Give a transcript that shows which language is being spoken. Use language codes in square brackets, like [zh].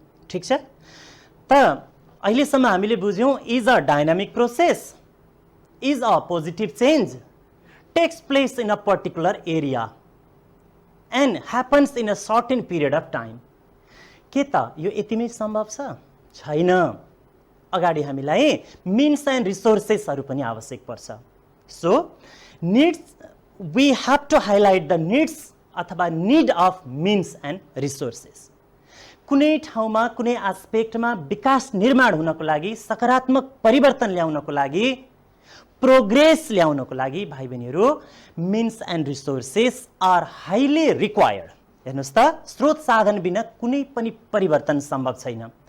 [ne] ठिक छ त? अहिलेसम्म हामीले बुझ्यौँ [en] Is a dynamic process, is a positive change, takes place in a particular area and happens in a certain period of time. [ne] के त यो यतिमै सम्भव छ? छैन। अगाडि हामीलाई मिन्स एन्ड रिसोर्सेसहरू पनि आवश्यक पर्छ। [en] So needs, we have to highlight the needs अथवा need of means and resources. [ne] कुनै ठाउँमा कुनै एस्पेक्टमा विकास निर्माण हुनको लागि, सकारात्मक परिवर्तन ल्याउनको लागि, प्रोग्रेस ल्याउनको लागि भाइ बहिनीहरू, [en] Means and resources are highly required. [ne] हेर्नुहोस् त, स्रोत साधन बिना कुनै पनि परिवर्तन सम्भव छैन।